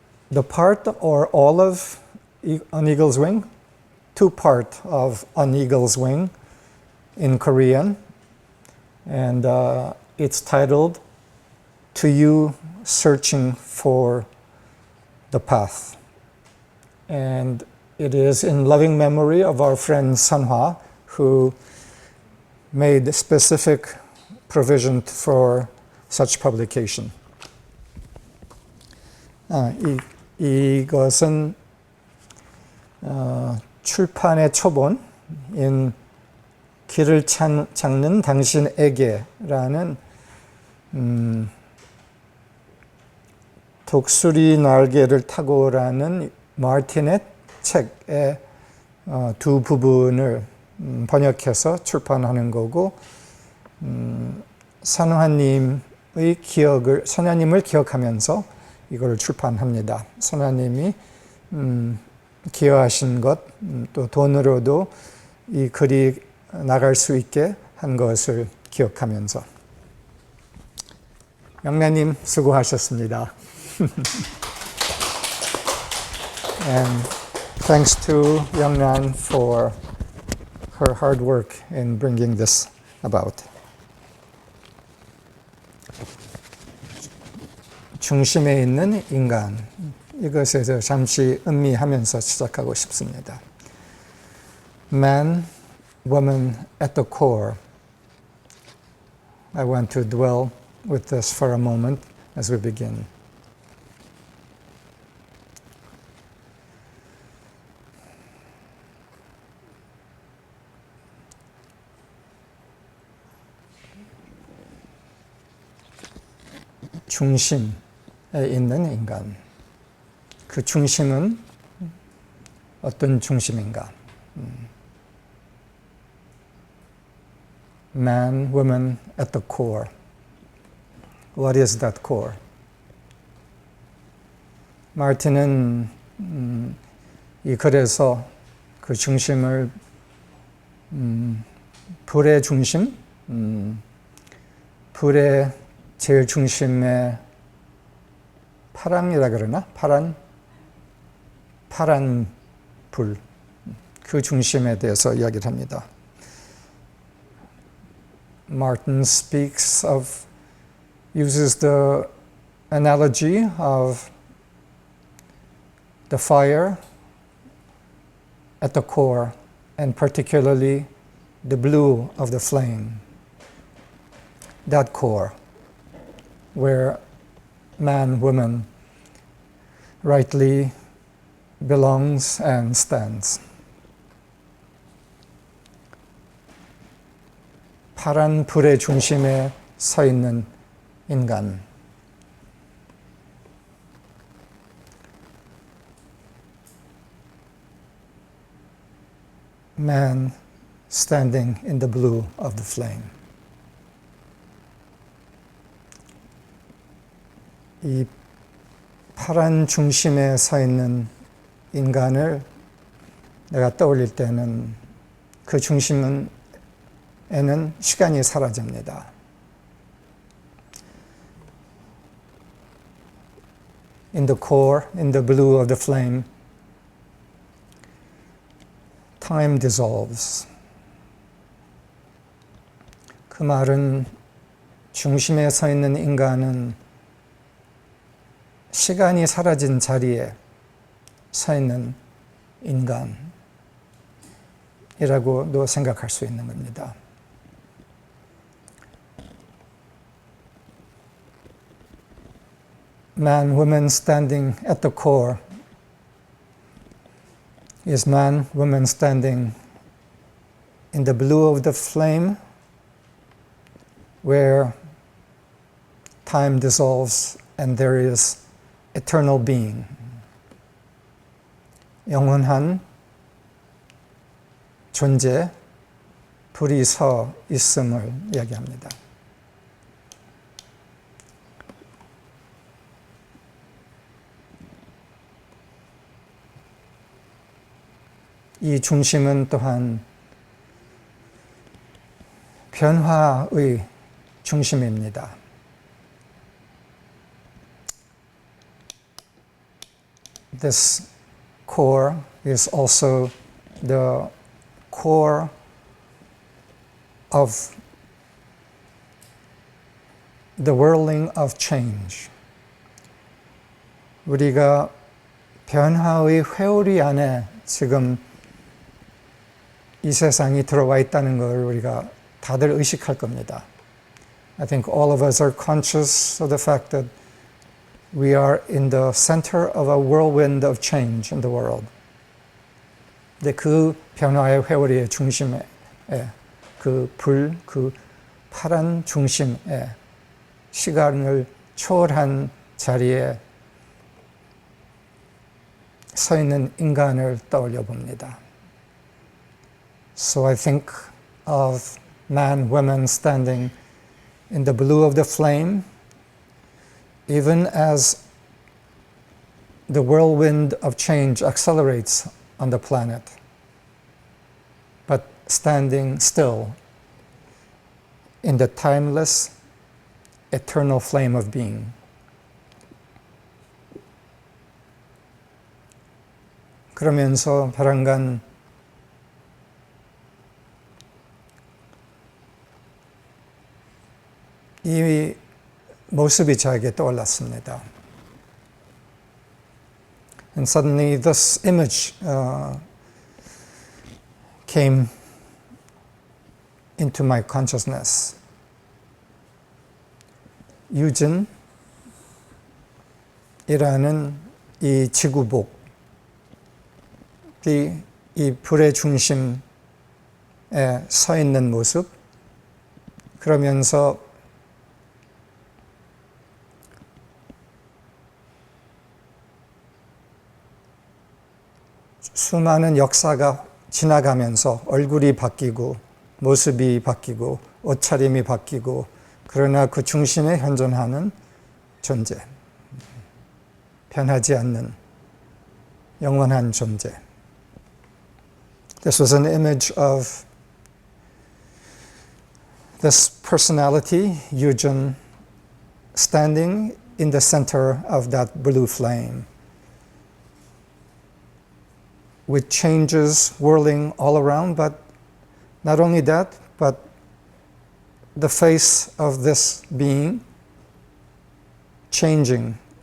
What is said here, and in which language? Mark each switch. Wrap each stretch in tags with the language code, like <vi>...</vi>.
<en>the part or all of On Eagle's Wing, two-part of On Eagle's Wing in Korean, and it's titled To You Searching for the Path. And it is in loving memory of our friend Sunhwa, who made specific provision for such publication.</en> <ko>이것은 출판의 초본인 길을 찾는 당신에게라는 독수리 날개를 타고라는 마틴의 책의 두 부분을 번역해서 출판하는 거고, 선화님을 기억하면서 이걸 출판합니다. 선화님이 기여하신 것, 또 돈으로도 이 글이 나갈 수 있게 한 것을 기억하면서. 영란님 수고하셨습니다.</ko> <en>And thanks to Youngnan for her hard work in bringing this about.</en> <ko>중심에 있는 인간, 이것에 대해서 잠시 음미하면서 시작하고 싶습니다.</ko> <en>Man, woman at the core. I want to dwell with this for a moment as we begin.</en> <ko>중심에 있는 인간. 그 중심은 어떤 중심인가?</ko> <en>Man, woman at the core. What is that core?</en> <ko>마틴은 이 글에서 그 중심을 불의 중심, 불의 제일 중심에 파랑이라 그러나? 파란 불, 그 중심에 대해서 이야기를 합니다.</ko> <en>Martin uses the analogy of the fire at the core, and particularly the blue of the flame. That core, where man, woman rightly belongs and stands.</en> <ko>파란 불의 중심에 서 있는 인간.</ko> <en>Man standing in the blue of the flame.</en> <ko>이 파란 중심에 서 있는 인간을 내가 떠올릴 때는 그 중심에는 시간이 사라집니다.</ko> <en>In the core, in the blue of the flame, time dissolves.</en> <ko>그 말은 중심에 서 있는 인간은 시간이 사라진 자리에 서 있는 인간이라고도 생각할 수 있는 겁니다.</ko> <en>Man, woman standing at the core is man, woman standing in the blue of the flame, where time dissolves and there is eternal being.</en> <ko>영원한 존재, 불이 서 있음을 이야기합니다. 이 중심은 또한 변화의 중심입니다.</ko> <en>This core is also the core of the whirling of change.</en> <ko>우리가 변화의 회오리 안에 지금 이 세상이 들어와 있다는 걸 우리가 다들 의식할 겁니다.</ko> <en>I think all of us are conscious of the fact that we are in the center of a whirlwind of change in the world.</en> <ko>근데 그 변화의 회오리의 중심에 그 파란 중심에 시간을 초월한 자리에 서 있는 인간을 떠올려 봅니다.</ko> <en>So I think of man, woman standing in the blue of the flame, even as the whirlwind of change accelerates on the planet, but standing still in the timeless, eternal flame of being.</en> <ko>그러면서 벼랑간 이 모습이 저에게 떠올랐습니다.</ko> <en>And suddenly this image came into my consciousness.</en> <ko>유진이라는 이 지구복이 이 불의 중심에 서 있는 모습, 그러면서 수많은 역사가 지나가면서 얼굴이 바뀌고 모습이 바뀌고 옷차림이 바뀌고, 그러나 그 중심에 현존하는 존재, 변하지 않는 영원한 존재.</ko> <en>This was an image of this personality, Yujin, standing in the center of that blue flame, with changes whirling all around, but not only that, but the face of this being changing.</en>